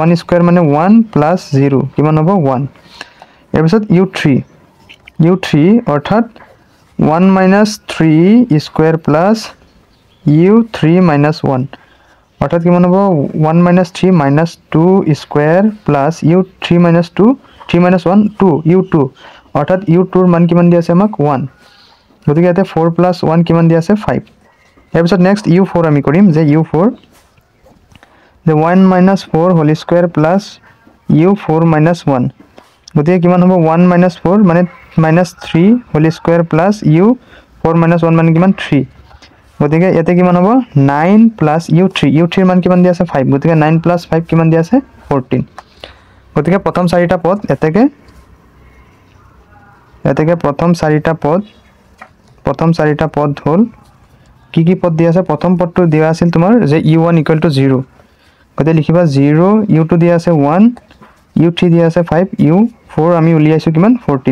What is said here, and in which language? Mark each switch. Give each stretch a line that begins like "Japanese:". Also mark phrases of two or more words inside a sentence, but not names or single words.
Assamese: 1 স্কয়াৰ মানে 1 + 0 কিমান হ'ব 1 এর পিছত u3 অৰ্থাৎ 1 - 3
English: square plus
Assamese: u3 - 1 অর্থাৎ কিমান হ'ব 1 - 3 - 2
English: square plus
Assamese: u3 - 2 3 - 1 2 u2 অর্থাৎ u2 ৰ মান কিমান দিয়া আছে আমাক 1 গতিকে ইয়াতে 4 + 1 কিমান দিয়া আছে 5 ইয়াৰ পিছত নেক্সট u4 আমি কৰিম যে u4 the 1 - 4
English: whole square plus
Assamese: u4 - 1 গতিকে কিমান হ'ব 1 - 4 মানে -3
English: whole square plus
Assamese: u4 - 1 মানে কিমান 3 গতিকে ইয়াতে কিমান হ'ব 9 plus u3 ৰ মান কিমান দিয়া আছে 5 গতিকে 9 + 5 কিমান দিয়া আছে 14 গতিকে প্ৰথম 4টা পদ এতেকে প্ৰথম 4টা পদ হ'ল কি পদ দিয়া আছে প্ৰথম পদটো দিয়া আছিল তোমাৰ যে u1 = 0 গতে লিখিবা 0 u2 দিয়া আছে 1 u3 দিয়া আছে 5 u4 আমি উলিয়াইছো কিমান 14